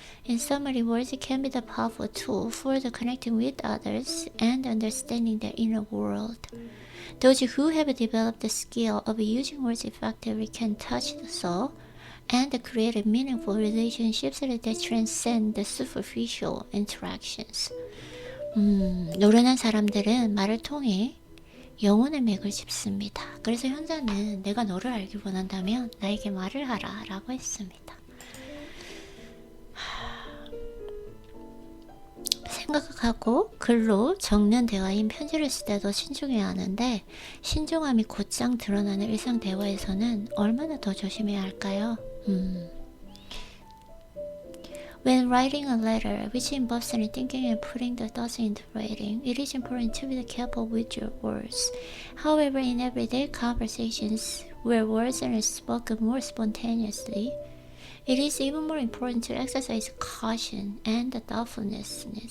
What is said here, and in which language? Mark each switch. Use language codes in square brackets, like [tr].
[en] In summary, words can be the powerful tool for the connecting with others and understanding the inner world. Those who have developed the skill of using words effectively can touch the soul and create meaningful relationships that transcend the superficial interactions. [ko] 노련한 사람들은 말을 통해 영혼의 맥을 짚습니다. 그래서 현자는 내가 너를 알기 원한다면 나에게 말을 하라 라고 했습니다. 생각하고 글로 적는 대화인 편지를 쓸 때도 신중해야 하는데 신중함이 곧장 드러나는 일상 대화에서는 얼마나 더 조심해야 할까요? [en] When writing a letter, which involves thinking and putting the thoughts into writing, it is important to be careful with your words. However, in everyday conversations, where words are spoken more spontaneously, it is even more important to exercise caution and thoughtfulness.